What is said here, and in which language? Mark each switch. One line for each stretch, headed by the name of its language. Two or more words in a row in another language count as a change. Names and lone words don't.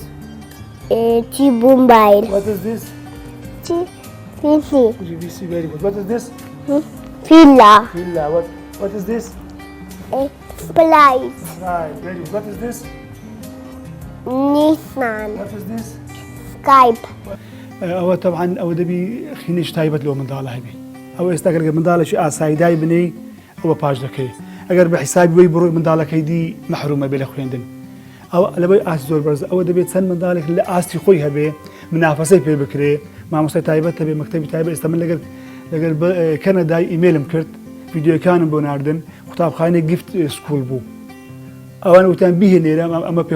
English: T-Mobile. What is this? GVC. GVC, very good. What is this? Villa. Villa. What is this? Splice. Right, very good. What is this? Nissan. What is this? Skype.
Central Kurdish: ئەوە طبعاً ئەوە دەبی خینش تایبەت لەو منداڵە هەبێ ئەوە ئێستا گەر منداڵێکی ئاسایدای بنەی ئەوە پاش دەکەی ئەگەر بە حیسابی وەی بڕۆی منداڵەکەی دی مەحرومە بێ لە خوێندن ئەوە لەبەی ئاسی زۆر بەرز ئەوە دەبێت چەند منداڵێک لە ئاستی خۆی هەبێ منافەسەی پێ بکرێ مامۆستای تایبەت هەبێ مەکتەبی تایبەت ئێستا من لەگەر کەنەدای ئیمێلم کرد ڤیدیۆکانم بۆ ناردن قوتابخانەی
English: gift school
Central Kurdish: بوو ئەوان وتیان بیهێنێرە ئەمە پێ